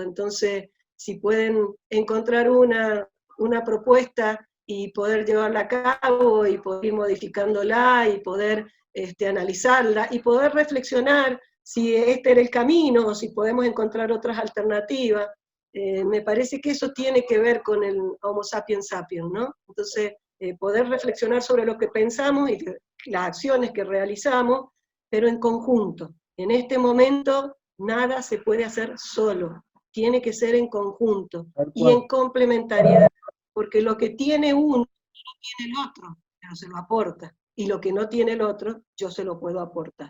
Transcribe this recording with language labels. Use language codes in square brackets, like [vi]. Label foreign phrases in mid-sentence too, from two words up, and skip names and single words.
[es] Entonces, si pueden encontrar una propuesta y poder llevarla a cabo y poder ir modificándola y poder analizarla y poder reflexionar si este era el camino o si podemos encontrar otras alternativas. Me parece que eso tiene que ver con el Homo sapiens sapiens, ¿no? Entonces, poder reflexionar sobre lo que pensamos y las acciones que realizamos, pero en conjunto. En este momento, nada se puede hacer solo, tiene que ser en conjunto Tal y cual. en complementariedad, porque lo que tiene uno, no tiene el otro, pero se lo aporta, y lo que no tiene el otro, yo se lo puedo aportar.